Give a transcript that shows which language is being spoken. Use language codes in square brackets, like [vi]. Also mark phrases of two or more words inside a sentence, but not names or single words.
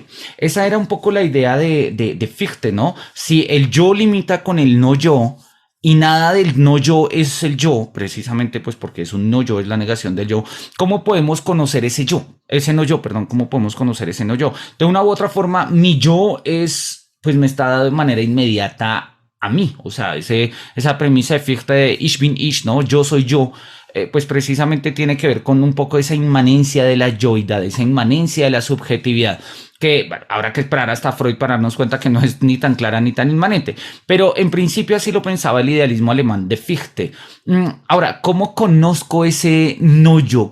[es] Esa era un poco la idea de Fichte, ¿no? Si el yo limita con el no yo, y nada del no yo es el yo, precisamente pues porque es un no yo, es la negación del yo. ¿Cómo podemos conocer ese yo? Ese no yo, perdón, ¿cómo podemos conocer ese no yo? De una u otra forma, mi yo es, pues me está dado de manera inmediata a mí. O sea, esa premisa de Fichte de [de] Ich bin ich, [es] ¿no? Yo soy yo. Pues precisamente tiene que ver con un poco esa inmanencia de la yoidad, esa inmanencia de la subjetividad, que bueno, habrá que esperar hasta Freud para darnos cuenta que no es ni tan clara ni tan inmanente, pero en principio así lo pensaba el idealismo alemán de Fichte. Ahora, ¿cómo conozco ese no yo?